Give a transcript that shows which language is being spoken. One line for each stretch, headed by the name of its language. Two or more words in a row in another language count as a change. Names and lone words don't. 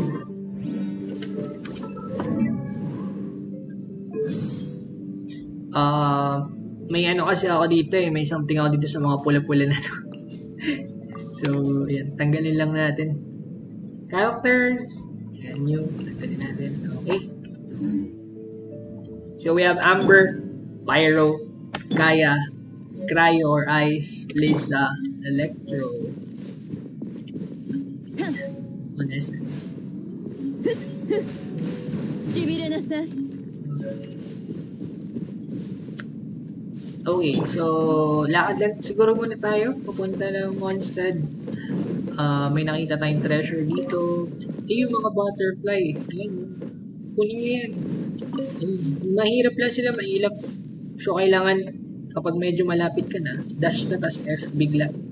Filipino: May kasi ako dito eh. May something ako dito sa mga pula-pula na to. So, yan. Tanggalin lang natin. Characters. Yan yung. Tanggalin natin. Okay.
English: So, we have Amber, Pyro, Kaya, Cryo or Ice, Lisa, Electro. Honest.
Japanese: しびれなさい。
Filipino: Okay, so lakad lang siguro muna tayo. Pupunta ng Mondstadt. May nakita tayong treasure dito. Yung mga butterfly. Ayan. Kunin nyo yan. Mahirap lang sila mailap. So, kailangan kapag medyo malapit ka na, dash ka, tas F, bigla.